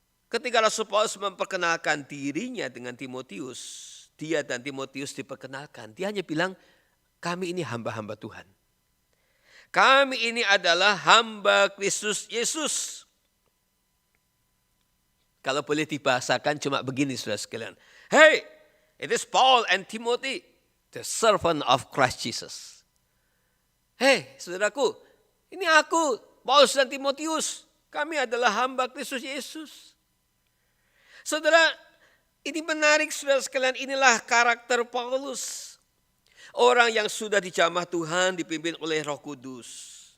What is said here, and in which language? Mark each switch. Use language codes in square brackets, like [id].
[id] Ketika Rasul Paulus memperkenalkan dirinya dengan Timotius, dia dan Timotius diperkenalkan. Dia hanya bilang, kami ini hamba-hamba Tuhan. Kami ini adalah hamba Kristus Yesus. Kalau boleh dibahasakan cuma begini saudara sekalian. [en] Hey, it is Paul and Timothy, the servant of Christ Jesus. [id] Hei saudaraku, ini aku, Paulus dan Timotius. Kami adalah hamba Kristus Yesus. Saudara, ini menarik saudara sekalian, inilah karakter Paulus. Orang yang sudah dijamah Tuhan, dipimpin oleh Roh Kudus.